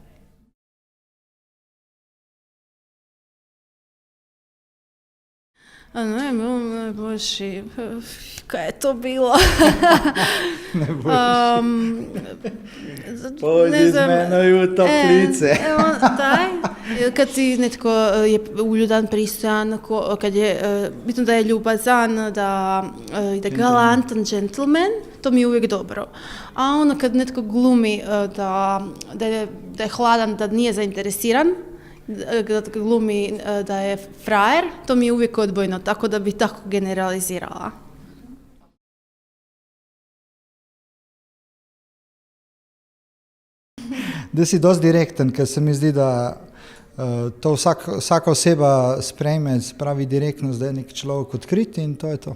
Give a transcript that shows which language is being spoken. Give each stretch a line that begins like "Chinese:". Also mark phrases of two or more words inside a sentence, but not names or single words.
Slovenian: Ne vem, najboljši, kaj je to bilo? Pojdi z menoj v toplice.
Croatian: Kad si netko je uljudan, pristojan, kad je, bitno da je ljubazan, da je galantan gentleman, to mi je uvijek dobro. A ono kad netko glumi da je hladan, da nije zainteresiran, kad glumi da je frajer, to mi je uvijek odbojno, tako da bi tako generalizirala.
Slovenian: Da si dosti direkten, ker se mi zdi, da to vsaka oseba sprejme, spravi direktno, da je nek človek odkrit in to je to.